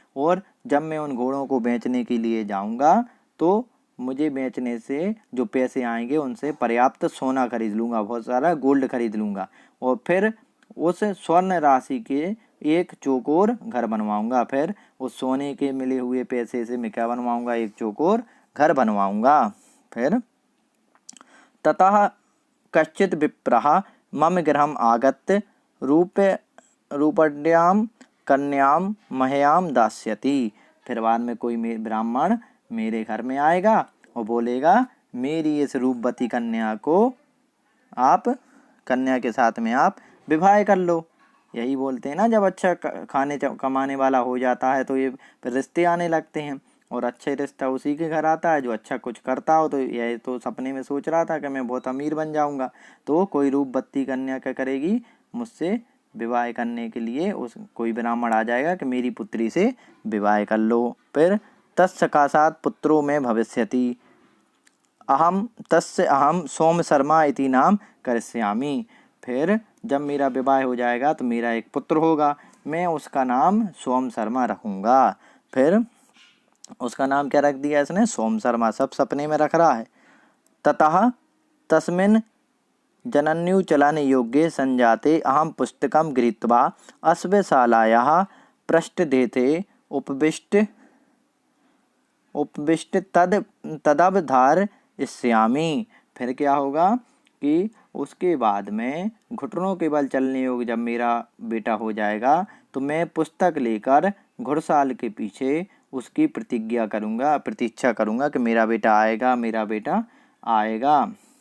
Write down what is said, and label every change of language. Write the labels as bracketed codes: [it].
[hi] और जब मैं उन घोड़ों को बेचने के लिए जाऊँगा तो मुझे बेचने से जो पैसे आएंगे उनसे पर्याप्त सोना खरीद लूँगा, बहुत सारा गोल्ड खरीद लूँगा। और फिर उस स्वर्ण राशि के एक चौकोर घर बनवाऊँगा। फिर उस सोने के मिले हुए पैसे से मैं क्या बनवाऊँगा, एक चौकोर घर बनवाऊँगा। [sa] फिर ततः कश्चित् विप्रः मम गृहम् आगत्य रूपड्यां कन्यां मह्यां दास्यति। [hi] फिर बाद में कोई ब्राह्मण मेरे घर में आएगा और बोलेगा मेरी इस रूपवती कन्या को आप कन्या के साथ में आप विवाह कर लो। यही बोलते हैं ना, जब अच्छा खाने कमाने वाला हो जाता है तो ये फिर रिश्ते आने लगते हैं। और अच्छा रिश्ता उसी के घर आता है जो अच्छा कुछ करता हो। तो यह तो सपने में सोच रहा था कि मैं बहुत अमीर बन जाऊंगा, तो कोई रूपवती कन्या क्या करेगी, मुझसे विवाह करने के लिए उस कोई ब्राह्मण आ जाएगा कि मेरी पुत्री से विवाह कर लो। [sa] फिर तत्सकाशात् पुत्रो में भविष्यति तस्य अहम सोम शर्मा इति नाम करिष्यामि। [hi] फिर जब मेरा विवाह हो जाएगा तो मेरा एक पुत्र होगा, मैं उसका नाम सोम शर्मा रखूँगा। फिर उसका नाम क्या रख दिया इसने, सोम शर्मा। सब सपने में रख रहा है। [sa] ततः तस्मिन् जनन्युचलन योग्ये संजाते अहम पुस्तकं गृहीत्वा अश्वशालायाः पृष्ठदेशे उपविष्ट तदवधारयिष्यामि। [hi] फिर क्या होगा कि उसके बाद में घुटनों के बल चलने योग्य जब मेरा बेटा हो जाएगा तो मैं पुस्तक लेकर घुड़साल के पीछे उसकी प्रतीक्षा करूँगा कि मेरा बेटा आएगा, मेरा बेटा आएगा।